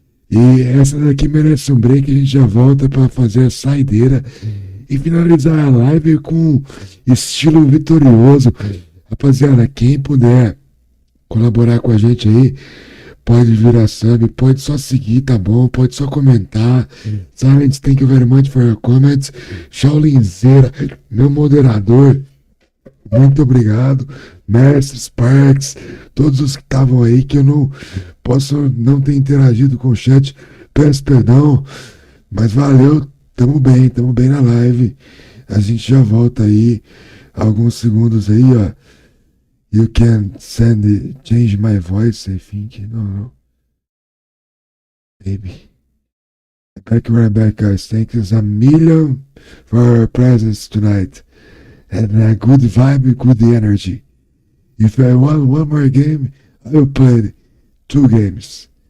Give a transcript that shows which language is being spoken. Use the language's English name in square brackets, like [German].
[Portuguese] E essa daqui merece um break, a gente já volta pra fazer a saideira e finalizar a live com estilo vitorioso. Rapaziada, quem puder colaborar com a gente aí, pode virar sub, pode só seguir, tá bom? Pode só comentar. [English] Silence, thank you very much for your comments. [Portuguese] Shaolinzeira, meu moderador, muito obrigado. Mestre, Sparks, todos os que estavam aí, que eu não posso não ter interagido com o chat, peço perdão, mas valeu, tamo bem na live. A gente já volta aí, alguns segundos aí, ó. [English] You can change my voice, I think. No. Maybe. Right back, guys. Thank you a million for your presence tonight. And a good vibe, good energy. If I want one more game, I will play 2 games.